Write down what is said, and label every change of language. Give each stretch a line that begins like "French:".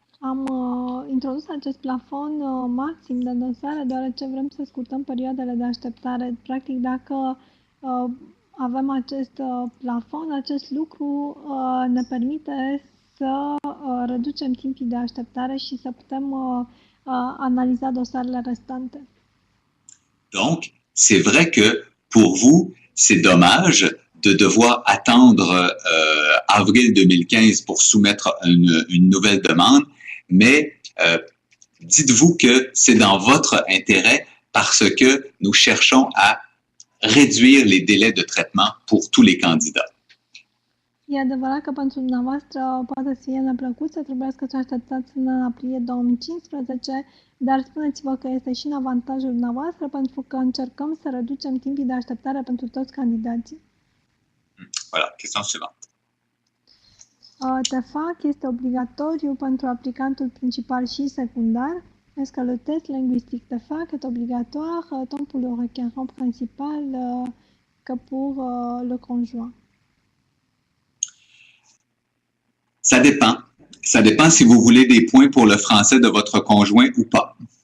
Romanian: Am introdus acest plafon maxim de dosare deoarece vrem să scurtăm perioadele de așteptare. Practic, dacă avem acest plafon, acest lucru ne permite să reducem timpii de așteptare și să putem analiza dosarele restante.
French: Donc, c'est vrai que pour vous, c'est dommage de devoir attendre avril 2015 pour soumettre une nouvelle demande, mais dites-vous que c'est dans votre intérêt parce que nous cherchons à réduire les délais de traitement pour tous les candidats.
Romanian: E adevărat că pentru dumneavoastră poate să fie neplăcut să trebuiască să așteptați până în aprilie 2015, dar spuneți-vă că este și în avantajul dumneavoastră pentru că încercăm să reducem timpii de așteptare pentru toți candidații.
French: Voilà, question suivante.
Romanian: TEFAC este obligatoriu pentru aplicantul principal și secundar.
French: Est-ce que le test linguistique TEFAC est obligatoire tant pour le requérant principal que pour le conjoint? Ça dépend. Ça dépend si vous voulez des points pour le français de votre conjoint ou pas.